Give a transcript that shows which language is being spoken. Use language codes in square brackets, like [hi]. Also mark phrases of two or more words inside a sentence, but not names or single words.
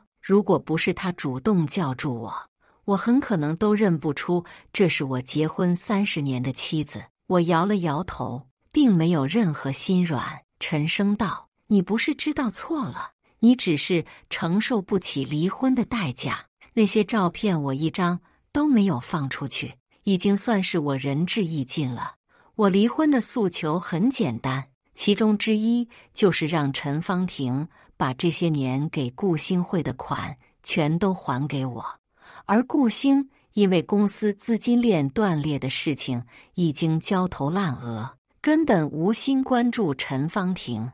[zh] 如果不是她主動叫住我，我很可能都認不出這是我結婚30年的妻子。我搖了搖頭，並沒有任何心軟，沉聲道：“你不是知道錯了，你只是承受不起離婚的代價。那些照片我一張都沒有放出去，已經算是我仁至義盡了。我離婚的訴求很簡單，其中之一就是讓陳芳婷把這些年給顧星匯的款全都還給我。而顧星因為公司資金鏈斷裂的事情已經焦頭爛額，根本無心關注陳芳婷。